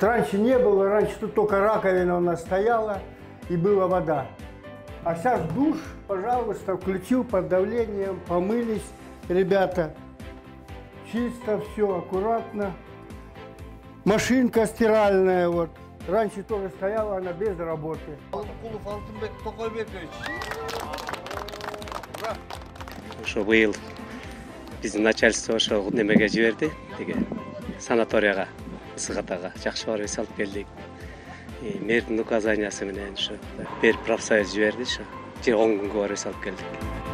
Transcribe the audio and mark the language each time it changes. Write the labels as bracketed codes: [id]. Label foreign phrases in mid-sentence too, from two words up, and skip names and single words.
[ru] Раньше не было, раньше тут только раковина у нас стояла и была вода. А сейчас душ, пожалуйста, включил под давлением, помылись ребята. Чисто все, аккуратно. Машинка стиральная, вот. Раньше тоже стояла она без работы. Кулов Алтынбек Токойбекович. Ура! [ky] Ошо быйыл биздин начальство ошо немеге жиберди, деге санаторияга, ысык атага жакшы барып эс алып келдик. Мэрдин указаниясы менен ошо бир профсоюз жиберди, ошо 10 күнгө барып эс алып келдик.